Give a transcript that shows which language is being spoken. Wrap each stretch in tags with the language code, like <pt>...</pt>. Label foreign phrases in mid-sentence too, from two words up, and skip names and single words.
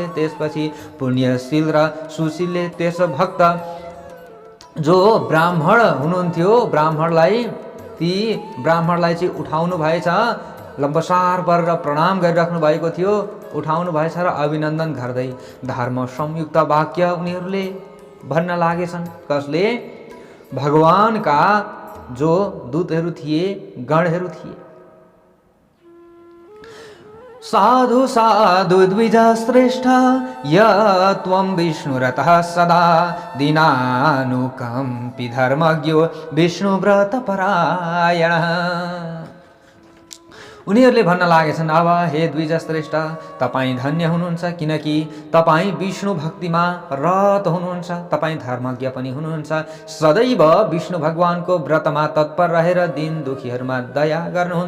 <ne>त्यसपछि पुण्यशील र सुशीलले त्यस भक्त जो ब्राह्मण हुनुहुन्थ्यो ब्राह्मणलाई चाहिँ उठाउनु भएछ। लम्बसार परेर प्रणाम गरिराख्नु भएको थियो, उठाउनु भएछ र अभिनन्दन गर्दै धर्म संयुक्त वाक्य उनीहरूले भन्न लागेछन्। कसले? भगवानका जो दूतहरू थिए, गणहरू थिए।</ne> <sa>साधु साधु द्विज श्रेष्ठ यत्वं विष्णुरतः सदा दीनानुकम्पी धर्मज्ञो विष्णुव्रत परायणः।</sa> <ne>उनीहरूले भन्न लागेछन् अब हे द्विज श्रेष्ठ, तपाईँ धन्य हुनुहुन्छ किनकि तपाईँ विष्णु भक्तिमा रत हुनुहुन्छ, तपाईँ धर्मज्ञ पनि हुनुहुन्छ। सदैव विष्णु भगवानको व्रतमा तत्पर रहेर दीन दुखीहरूमा दया गर्नुहुन्छ।</ne>